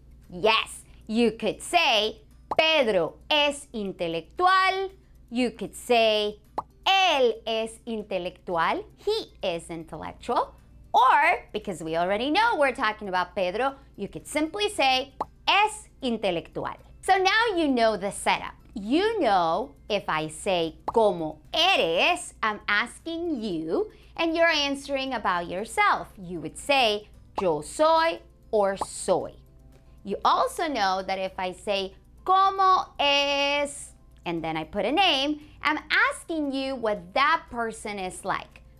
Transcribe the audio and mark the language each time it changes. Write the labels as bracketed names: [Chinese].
[English] Yes, you could say [Spanish] Pedro es intelectual. [English] You could say [Spanish] él es intelectual. [English] He is intellectual. Or, because we already know we're talking about Pedro, you could simply say [Spanish] es intelectual. [English] So now you know the setup. You know, if I say, [Spanish] ¿Cómo eres? [English] I'm asking you, and you're answering about yourself. You would say, [Spanish] yo soy [English] or soy. You also know that if I say, [Spanish] ¿Cómo es? [English] And then I put a name, I'm asking you what that person is like.